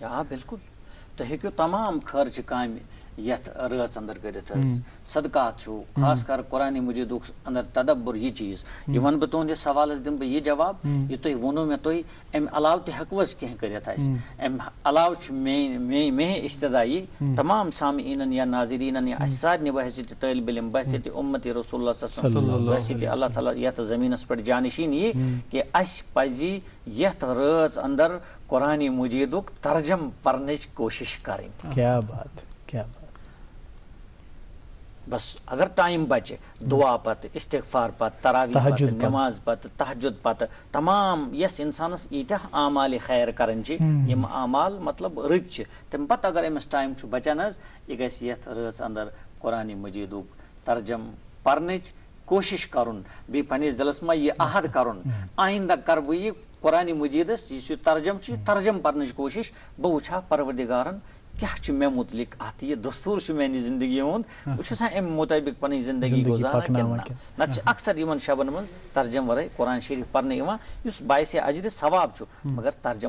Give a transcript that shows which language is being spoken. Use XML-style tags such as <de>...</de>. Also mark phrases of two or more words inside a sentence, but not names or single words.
<ks>آ بالکل تُہۍ ہیٚکِو تمام خرچہِ کامہِ یتھ رٲژ اندر کٔرِتھ حظ صدقات چھُ خاص کر قرآنِ مجیدُک اندر تدبر یہِ چیٖز یہِ ونہٕ بہٕ تُہنٛدِس سوالس دِمہٕ بہٕ یہِ جواب یہِ تُہۍ ووٚنوٕ مےٚ تُہۍ امہِ علاوٕ تہِ ہیٚکو حظ کینٛہہ کٔرِتھ اَسہِ امہِ علاوٕ چھُ مےٚ استدایی تمام سامعیٖنن یا ناظریٖنن یا اَسہِ سارنٕے بحثیتہِ طٲلبِ علم بحثیتہِ اُمتِ رسول اللہ</ks> <ar>صلی اللہ علیہ وسلم</ar> <ks>بحثیتہِ اللہ تعالیٰ یتھ زٔمیٖنس پٮ۪ٹھ جانشیٖن یی کہِ اَسہِ پزِ یتھ رٲژ اندر قرآنِ مجیدُک ترجم پرنٕچ کوٗشش کرٕنۍ.</ks> <ur>کیا بات کیا بات.</ur> <ks>بس اگر ٹائم بچے دعا پتہ استغفار پتہ تراویح پتہ نماز پتہ تہجد پتہ تمام یس انسانس ایتیاہ اعمال خیر کرن یم اعمال مطلب رٕتۍ تم پتہ اگر امس ٹائم چھُ بچان حظ یہ گژھِ یتھ رٲژ اندر قرآنِ مجیدُک ترجم پرنٕچ کوشش کرُن بیٚیہِ پننِس دلس منٛز یہ عہد کرُن آئندہ کر بہٕ یہِ قرآنِ مجیدس یُس یہِ ترجم چھُ ترجم پرنٕچ کوشش بہٕ وٕچھٕ ہا پروردگارن کیا چھُ مےٚ متعلق اتھ یہ دستور چھُ میانہِ زندگی ہُنٛد بہٕ چھُس امہِ مطٲبق پنٕنۍ زندگی گزاران کِنہٕ نتہٕ چھِ اکثر یِمن شبن منٛز ترجم ورٲے قرآن شریف پرنہٕ یِوان یُس باعث اجرِ ثواب چھُ مگر ترجم</ks>